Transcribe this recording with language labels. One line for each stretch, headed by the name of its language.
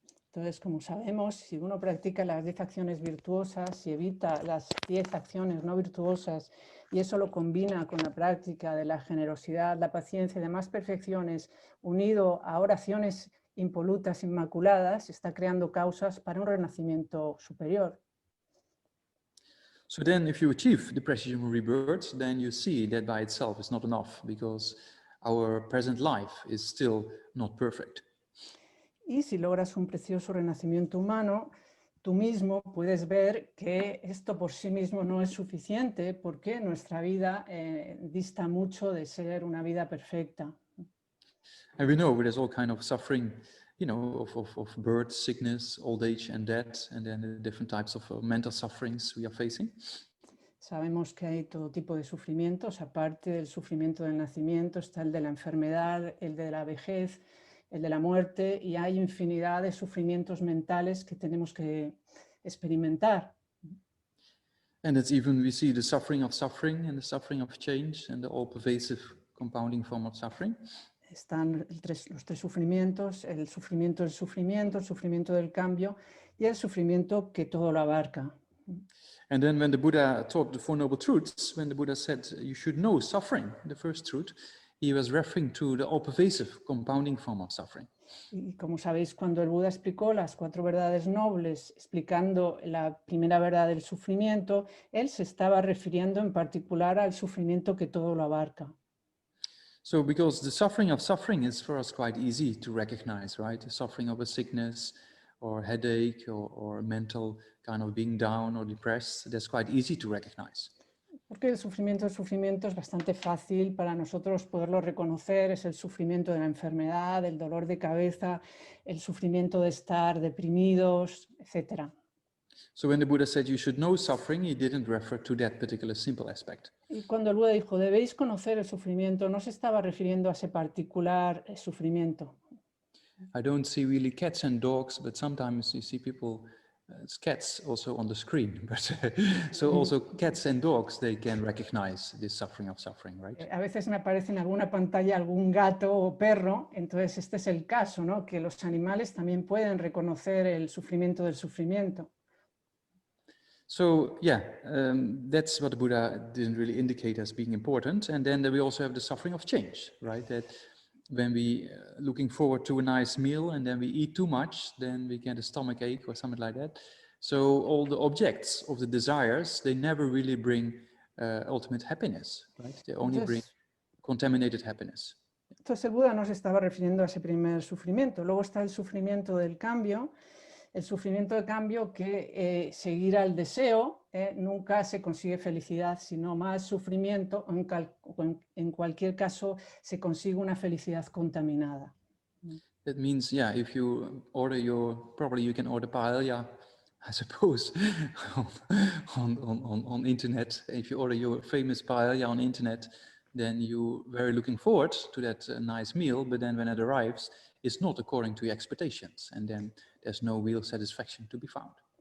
Spanish: Entonces, como sabemos, si uno practica las 10 acciones virtuosas y evita las 10 acciones no virtuosas y eso lo combina con la práctica de la generosidad, la paciencia y demás perfecciones, unido a oraciones impolutas, inmaculadas, está creando causas para un renacimiento superior.
English: So then if you achieve the precious human rebirth, then you see that by itself is not enough, because our present life is still not perfect.
Spanish: Y si logras un precioso renacimiento humano, tú mismo puedes ver que esto por sí mismo no es suficiente porque nuestra vida dista mucho de ser una vida perfecta.
English: And we know there's all kind of suffering, of birth, sickness, old age and death, and then the different types of mental sufferings we are facing.
Spanish: Sabemos que hay todo tipo de sufrimientos, aparte del sufrimiento del nacimiento, está el de la enfermedad, el de la vejez, el de la muerte, y hay infinidad de sufrimientos mentales que tenemos que experimentar.
English: And it's even, we see the suffering of suffering and the suffering of change and the all-pervasive compounding form of suffering.
Spanish: Están los 3 sufrimientos, el sufrimiento del sufrimiento, el sufrimiento del cambio y el sufrimiento que todo lo abarca.
English: And then when the Buddha taught the Four Noble Truths, when the Buddha said you should know suffering, the first truth, he was referring to the all-pervasive compounding form of suffering.
Spanish: Y como sabéis, cuando el Buda explicó las 4 verdades nobles, explicando la primera verdad del sufrimiento, él se estaba refiriendo en particular al sufrimiento que todo lo abarca.
English: So because the suffering of suffering is for us quite easy to recognize, right? The suffering of a sickness or headache or mental kind of being down or depressed, that's quite easy to recognize.
Spanish: Porque el sufrimiento es bastante fácil para nosotros poderlo reconocer, es el sufrimiento de la enfermedad, el dolor de cabeza, el sufrimiento de estar deprimidos, etc.
English: So when the Buddha said you should know suffering, he didn't refer to that particular simple aspect.
Spanish: Y cuando el Buda dijo, debéis conocer el sufrimiento, no se estaba refiriendo a ese particular sufrimiento.
English: I don't see really cats and dogs, but sometimes you see people, it's cats also on the screen. But so also cats and dogs, they can recognize this suffering of suffering, right?
Spanish: A veces me aparece en alguna pantalla algún gato o perro, entonces este es el caso, ¿no? Que los animales también pueden reconocer el sufrimiento del sufrimiento.
English: So yeah, that's what the Buddha didn't really indicate as being important. And then we also have the suffering of change, right? That when we looking forward to a nice meal and then we eat too much, then we get a stomach ache or something like that. So all the objects of the desires, they never really bring ultimate happiness, right? They only bring contaminated happiness.
Spanish: Entonces el Buda no se estaba refiriendo a ese primer sufrimiento. Luego está el sufrimiento del cambio. El sufrimiento de cambio que seguir al deseo nunca se consigue felicidad, sino más sufrimiento, en cualquier caso se consigue una felicidad contaminada.
English: That means, yeah, if you order probably you can order paella, I suppose, on internet. If you order your famous paella on internet, then you're very looking forward to that nice meal, but then when it arrives, it's not according to your expectations, and then there's no real satisfaction to be found.